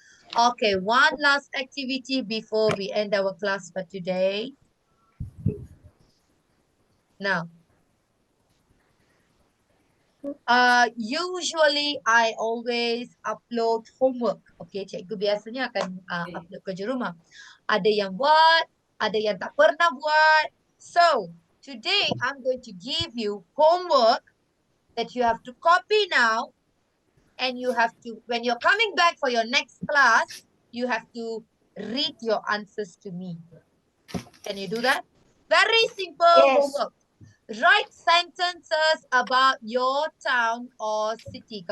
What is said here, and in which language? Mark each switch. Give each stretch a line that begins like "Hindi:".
English: Okay, one last activity before we end our class for today. Now, usually I always upload homework.
Malay: Okay, cikgu biasanya akan upload kerja rumah. Ada yang buat, ada yang tak pernah buat.
English: So, today I'm going to give you homework that you have to copy now. And you have to, when you're coming back for your next class, you have to read your answers to me. Can you do that? Very simple homework. Write sentences about your town or city.